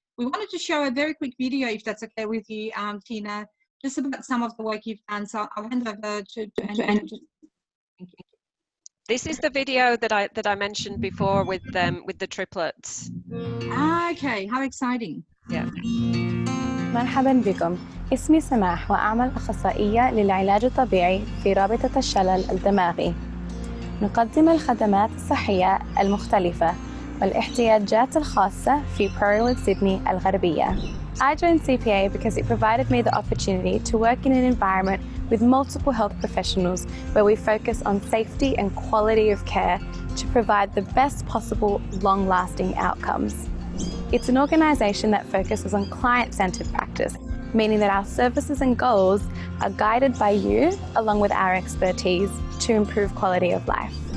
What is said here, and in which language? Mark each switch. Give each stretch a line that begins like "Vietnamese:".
English: We wanted to show a very quick video, if that's okay with you, Tina, just about some of the work you've done. So I'll hand over to Andrew. Thank you. This is the video that I mentioned before with the triplets. Okay, how exciting. Yeah.
Arabic: مرحبا بكم. اسمي سماح وأعمل أخصائية للعلاج الطبيعي في رابطة الشلل الدماغي. نقدم الخدمات الصحية المختلفة والاحتياجات الخاصة في بيرلويد سيدني الغربية.
English: I joined CPA because it provided me the opportunity to work in an environment with multiple health professionals where we focus on safety and quality of care to provide the best possible long-lasting outcomes. It's an organisation that focuses on client-centred practice, meaning that our services and goals are guided by you along with our expertise to improve quality of life.